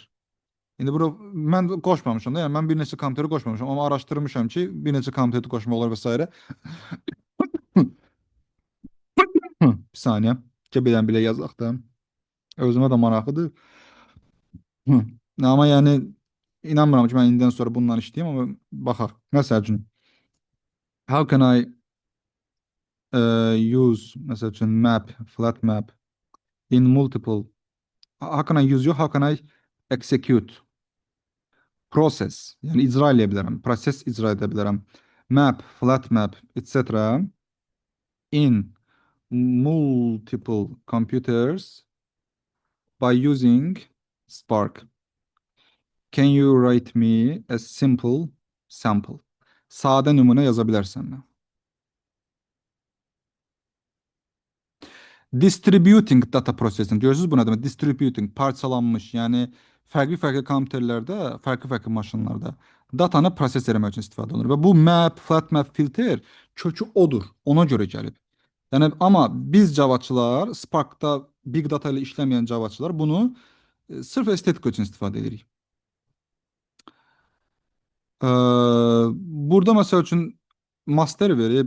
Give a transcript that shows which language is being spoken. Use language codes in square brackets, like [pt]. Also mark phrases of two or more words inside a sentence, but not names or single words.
[az] İndi bura mən qoşmamışam da, yəni mən bir neçə kompüteri qoşmamışam, amma araşdırmışam ki, bir neçə kompüteri qoşmaq olar və s. Bir saniyə. Belə yazaq da. Özümə də maraqlıdır. Amma yəni inanmıram ki, mən indidən sonra bundan işləyim, amma baxaq. Məsəl üçün [en] how can I use [az] məsəl üçün [en] map, flat map in multiple how can I use you, how can I execute process, [az] yəni icra edə bilərəm, proses icra edə bilərəm. [en] Map, flat map, etc. in multiple computers by using Spark. Can you write me a simple sample? [az] Sadə nümunə yaza bilərsən mi? [en] Distributing data processing. [az] Görürsünüz bu nə demək? Distributing, parçalanmış. Yəni fərqli-fərqli kompüterlərdə, fərqli-fərqli maşınlarda datanı proses etmək üçün istifadə olunur. Və bu [en] map, flat map, filter [az] kökü odur. Ona görə gəlib. Yəni amma biz Javaçılar, Sparkda [en] big data [az] ilə işləməyən Javaçılar bunu sırf estetika üçün istifadə edirik. Burada məsəl üçün master verib.